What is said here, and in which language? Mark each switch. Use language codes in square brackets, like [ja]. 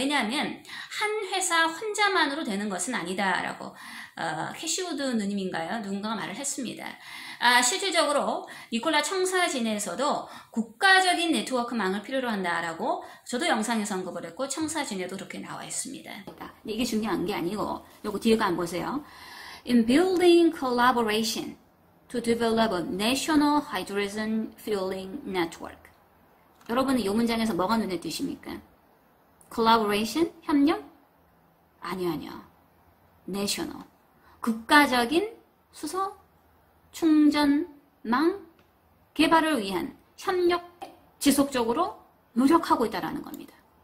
[ko] 왜냐하면 한 회사 혼자만으로 되는 것은 아니다라고 캐시우드 누님인가요? 누군가가 말을 했습니다. 실질적으로 니콜라 청사진에서도 국가적인 네트워크망을 필요로 한다라고 저도 영상에서 언급을 했고 청사진에도 그렇게 나와 있습니다. 근데 이게 중요한 게 아니고 요거 뒤에 거 한번 보세요. [en] In building collaboration to develop a national hydrogen fueling network. [ko] 여러분은 이 문장에서 뭐가 눈에 띄십니까? collaboration? 협력? 아니요. national. 국가적인 수소 충전망 개발을 위한 협력 지속적으로 노력하고 있다는 겁니다.